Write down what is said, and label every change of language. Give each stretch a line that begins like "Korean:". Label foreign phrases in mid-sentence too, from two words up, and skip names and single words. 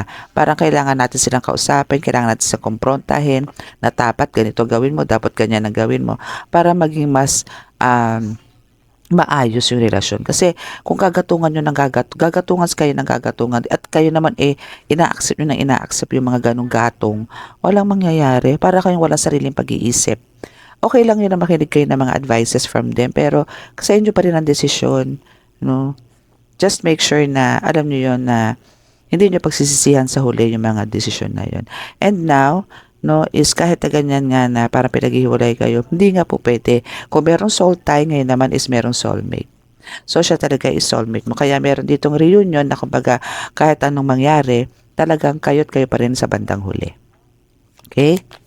Filipino: Parang kailangan natin silang kausapin, kailangan natin silang kumprontahin na dapat ganito gawin mo, dapat ganyan ang gawin mo para maging mas maayos yung relasyon. Kasi kung gagatungan nyo ng gagatungan kayo ng gagatungan at kayo naman ina-accept nyo ng ina-accept yung mga ganong gatong, walang mangyayari. Para kayong walang sariling pag-iisip. Okay lang yun na makinig kayo ng mga
English: advices from them,
Filipino: pero sa inyo pa rin ang desisyon, no?
English: Just make sure
Filipino: na alam niyo yon na hindi niyo pagsisisihan sa huli yung mga desisyon na yon.
English: And now,
Filipino: no, is kahit na ganyan nga na parang pinaghihiwalay kayo, hindi nga po pwede. Kung merong soul tie, ngayon naman is merong soulmate. So, siya talaga is soulmate mo. Kaya meron ditong reunion na kumbaga kahit anong mangyari, talagang kayo't kayo pa rin sa bandang huli. Okay?